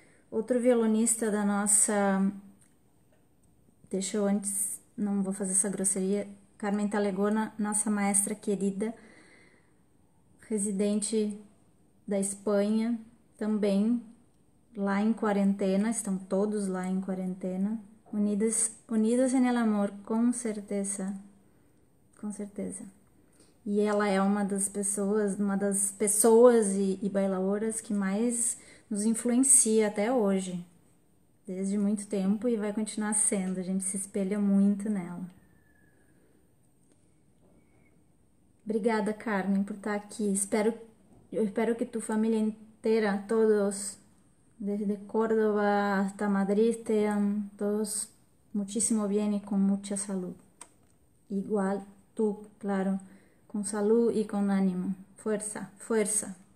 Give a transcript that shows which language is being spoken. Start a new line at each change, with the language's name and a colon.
Portuguese: Outro violonista da nossa... Deixa eu antes... Não vou fazer essa grosseria. Carmen Talegona, nossa maestra querida, residente da Espanha, também lá em quarentena, estão todos lá em quarentena.
Spanish: Unidos en el amor,
Portuguese: com certeza. Com certeza. E ela é uma das pessoas e bailadoras que mais nos influencia até hoje, desde muito tempo, e vai continuar sendo. A gente se espelha muito nela. Obrigada, Carmen, por estar aqui. Eu espero que tu família inteira, todos,
Spanish: desde Córdoba hasta Madrid, estén todos muchísimo bien y con mucha salud. Igual tú, claro, con salud y con ánimo. Fuerza, fuerza.